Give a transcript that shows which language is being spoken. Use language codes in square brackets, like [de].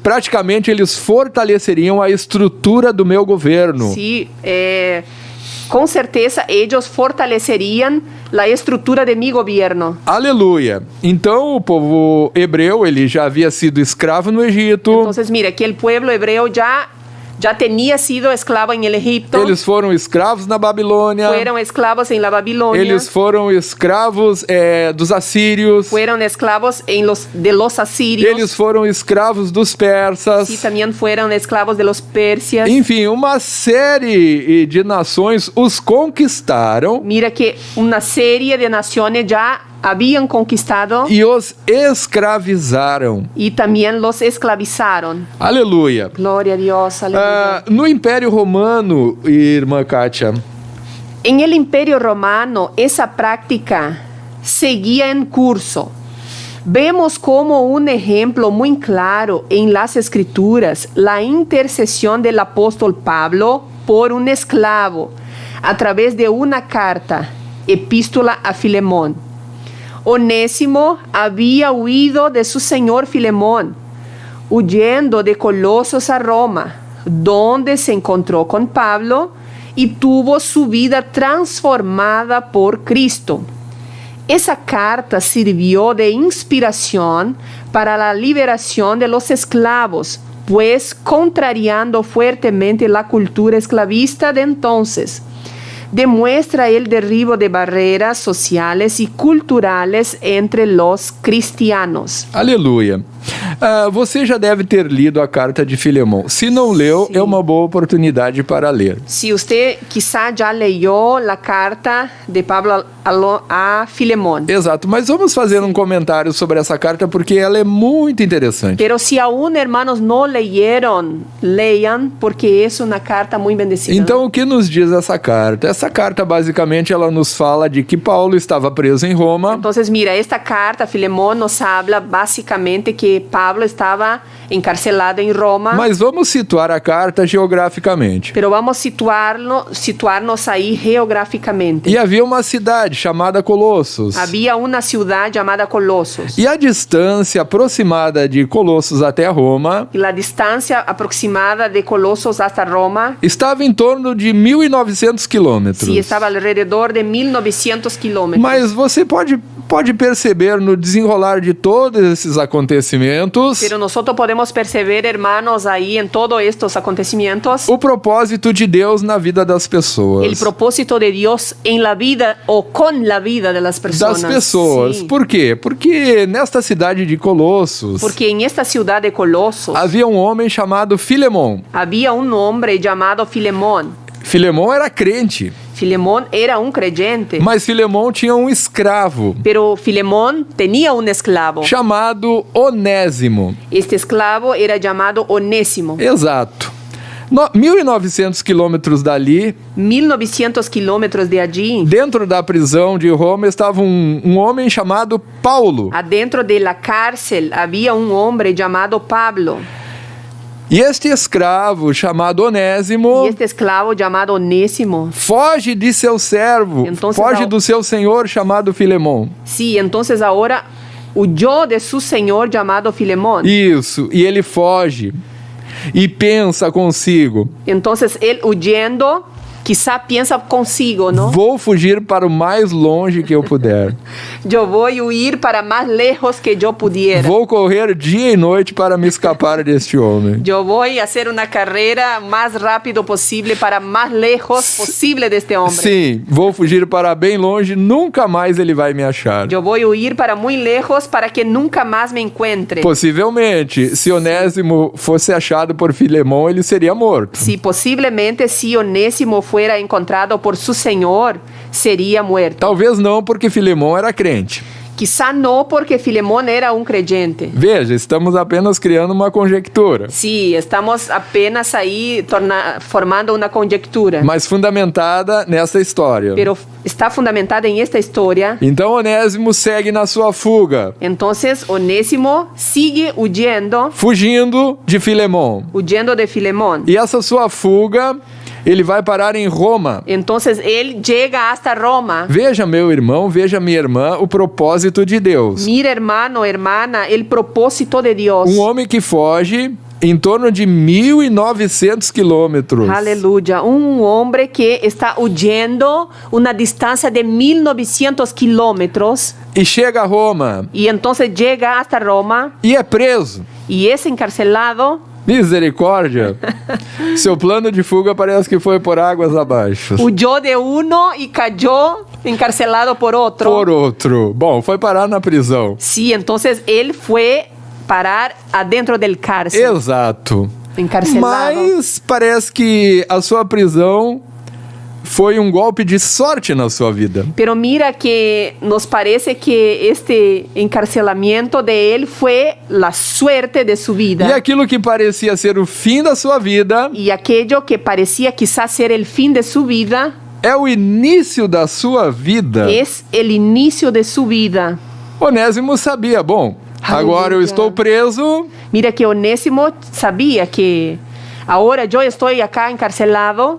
[pt] praticamente eles fortaleceriam a estrutura do meu governo. [es] Sí, con certeza ellos fortalecerían la estructura de mi gobierno. [pt] Aleluia. Então o povo hebreu, ele já havia sido escravo no Egito. [es] Entonces, mira que el pueblo hebreo ya tenía sido esclavo en el Egipto. [pt] Eles foram escravos na Babilônia. [es] Fueron esclavos en la Babilonia. [pt] Eles foram escravos dos assírios. [es] Fueron esclavos de los asirios. [pt] Eles foram escravos dos persas. [es] Sí, también fueron esclavos de los persias. [pt] Enfim, uma série de nações os conquistaram [es] Mira que una serie de naciones ya habían conquistado [pt] e os escravizaram. [es] y también los esclavizaron. [pt] Aleluia. [es] Gloria a Dios, aleluya. [pt] No Império Romano, irmã Kátia, [es] En el Imperio Romano, esa práctica seguía en curso. Vemos como un ejemplo muy claro en las Escrituras la intercesión del apóstol Pablo por un esclavo a través de una carta, epístola a Filemón. Onésimo había huido de su señor Filemón, huyendo de Colosos a Roma, donde se encontró con Pablo y tuvo su vida transformada por Cristo. Esa carta sirvió de inspiración para la liberación de los esclavos, pues contrariando fuertemente la cultura esclavista de entonces, demuestra el derribo de barreras sociales y culturales entre los cristianos. [pt] aleluia. Você já deve ter lido a carta de Filemão. Se não leu, Sim. é uma boa oportunidade para ler. [es] Si usted quizá ya leyó la carta de Pablo a Filemón, [pt] Exato, mas vamos fazer um comentário sobre essa carta porque ela é muito interessante. [es] pero si aún hermanos no leyeron, lean porque es una carta muy bendecida. [pt] Então, o que nos diz essa carta? Essa carta, basicamente, ela nos fala de que Paulo estava preso em Roma. [es] Entonces, mira, esta carta, Filemón, nos habla básicamente que Pablo estaba encarcelado en Roma, [pt] Mas vamos situar a carta geograficamente. [es] pero vamos situarnos ahí geográficamente. [pt] E havia uma cidade chamada Colossos. [es] Había una ciudad llamada Colosos. [pt] E a distância aproximada de Colossos até Roma [es] Y la distancia aproximada de Colosos hasta Roma, [pt] estava em torno de 1.900 quilômetros. [es] sí, estaba alrededor de 1900 kilómetros. [pt] Mas você pode perceber no desenrolar de todos esses acontecimentos [es] Pero nosotros podemos perceber, hermanos, ahí en todos estos acontecimientos, [pt] o propósito de Deus na vida das pessoas. [es] el propósito de Dios en la vida o con la vida de las personas. [pt] Das pessoas. [es] Sí. [pt] Por quê? Porque nesta cidade de Colossos [es] Porque en esta ciudad de Colosos [pt] havia um homem chamado Filemão. [es] había un hombre llamado Filemón. [pt] Filemão era crente, [es] Filemón era un creyente, [pt] mas Filemão tinha um escravo [es] pero Filemón tenía un esclavo. [pt] chamado Onésimo. [es] Este esclavo era llamado Onésimo. [pt] Exato. 1.900 quilômetros dali, [es] 1900 kilómetros de allí, [pt] dentro da prisão de Roma, estava um homem chamado Paulo. [es] adentro de la cárcel, había un hombre llamado Pablo. [pt] E este escravo chamado Onésimo [es] Y este esclavo llamado Onésimo, [pt] foge de seu servo, [es] Entonces, [pt] foge do seu senhor chamado Filemão. [es] sí, entonces ahora huyó de su señor llamado Filemón. [pt] Isso, e ele foge e pensa consigo: [es] Entonces él huyendo Quizá piensa consigo, ¿no? [pt] Vou fugir para o mais longe que eu puder. [es] Yo voy a huir para más lejos que yo pudiera. [pt] Vou correr dia e noite para me escapar deste homem. [es] Yo voy a hacer una carrera más rápido posible para más lejos posible de este hombre. [pt] Sim, vou fugir para bem longe, nunca mais ele vai me achar. [es] Yo voy a huir para muy lejos para que nunca más me encuentre. [pt] Possivelmente, se Onésimo fosse achado por Filemão, ele seria morto. [es] Si posiblemente si Onésimo fuera encontrado por su Señor, sería muerto. [pt] Talvez não, porque Filemão era crente. [es] Quizá no porque Filemón era un creyente. [pt] Veja, estamos apenas criando uma conjectura, [es] Sí, estamos apenas ahí formando una conjectura. [pt] mas fundamentada nessa história. [es] Pero está fundamentada en esta historia. [pt] Então Onésimo segue na sua fuga, [es] Entonces Onésimo sigue [pt] fugindo de Filemão. [es] huyendo de Filemón. [pt] E essa sua fuga, ele vai parar em Roma. [es] Entonces él llega hasta Roma. [pt] Veja, meu irmão, veja, minha irmã, o propósito de Deus. [es] Mira, hermano, hermana, el propósito de Dios. [pt] Um homem que foge em torno de 1.900 quilômetros. [es] Aleluya. Un hombre que está huyendo una distancia de 1900 kilómetros [pt] E chega a Roma [es] y entonces llega hasta Roma [pt] e é preso. [es] y es encarcelado. [pt] Misericórdia. Seu plano de fuga parece que foi por águas abaixo. [es] Huyó de uno y cayó encarcelado por otro. [pt] Por outro. Bom, foi parar na prisão. [es] Sí, entonces él fue parar adentro del cárcel. [pt] Exato. [es] Encarcelado. [pt] Mas parece que a sua prisão foi um golpe de sorte na sua vida. [es] Pero mira que nos parece que este encarcelamiento de él fue la suerte de su vida. [pt] E aquilo que parecia ser o fim da sua vida [es] Y aquello que parecía quizás ser el fin de su vida [pt] é o início da sua vida. [es] es el inicio de su vida. [pt] Onésimo sabia, bom, agora eu Aleluia. estou preso, [es] Mira que Onésimo sabía que ahora yo estoy acá encarcelado,